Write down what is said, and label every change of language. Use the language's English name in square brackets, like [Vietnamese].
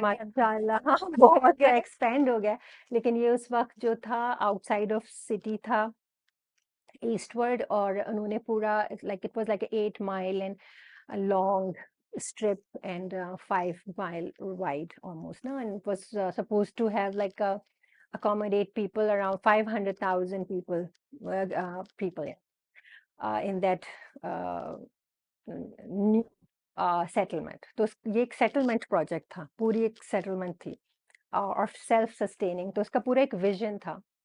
[Hindi] माशाल्लाह हाँ, बहुत एक्सपेंड हो गया है, लेकिन ये उस वक़्त जो था आउटसाइड ऑफ सिटी था, ईस्टवर्ड, और उन्होंने पूरा, [English] Like it was like 8 mile and a long strip and 5 mile wide almost, no? And it was supposed to have like accommodate people around 500,000 people, people in that uh, new settlement. [Hindi] तो ये एक settlement project था, पूरी एक settlement थी, और self sustaining, तो उसका पूरा एक vision था।